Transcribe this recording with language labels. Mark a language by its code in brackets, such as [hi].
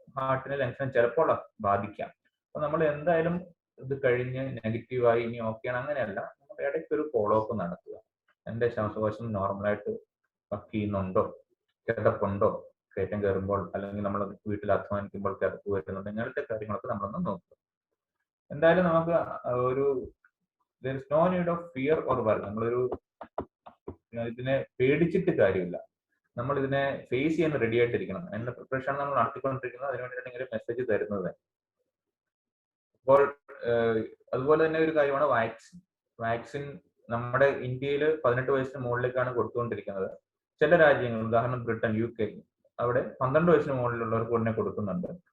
[ml] ഹാർട്ടിനെ, ലങ്സിനെ ചിലപ്പോൾ ബാധിക്കാം. അപ്പൊ നമ്മൾ എന്തായാലും ഇത് കഴിഞ്ഞ് നെഗറ്റീവായി ഇനി ഓക്കെയാണ് അങ്ങനെയല്ല, നമ്മൾ ഇടയ്ക്ക് ഒരു ഫോളോ അപ്പ് നടത്തുക. എന്റെ ശ്വാസകോശം നോർമലായിട്ട് വർക്ക് ചെയ്യുന്നുണ്ടോ, കിടപ്പുണ്ടോ, കയറ്റം കയറുമ്പോൾ അല്ലെങ്കിൽ നമ്മൾ വീട്ടിൽ അധ്വാനിക്കുമ്പോൾ കിടപ്പ് വരുന്നുണ്ട്, ഇങ്ങനത്തെ കാര്യങ്ങളൊക്കെ നമ്മളൊന്ന് നോക്കുക. എന്തായാലും നമുക്ക് ഒരു [en] there is no need of fear or worry. [ml] നമ്മളൊരു ഇതിനെ പേടിച്ചിട്ട് കാര്യമില്ല, നമ്മൾ ഇതിനെ ഫേസ് ചെയ്യാൻ റെഡി ആയിട്ടിരിക്കണം. അതിന്റെ പ്രിപ്പറേഷൻ നമ്മൾ നടത്തിക്കൊണ്ടിരിക്കുന്നത്. അതിനുവേണ്ടിയാണ് ഇങ്ങനെ മെസ്സേജ് തരുന്നത്. അപ്പോൾ അതുപോലെ തന്നെ ഒരു കാര്യമാണ് വാക്സിൻ. നമ്മുടെ ഇന്ത്യയിൽ 18 വയസ്സിന് മുകളിലേക്കാണ് കൊടുത്തുകൊണ്ടിരിക്കുന്നത്. ചില രാജ്യങ്ങൾ, ഉദാഹരണം ബ്രിട്ടൻ, UK, അവിടെ 12 വയസ്സിന് മുകളിലുള്ളവർക്ക് ഉടനെ കൊടുക്കുന്നുണ്ട്.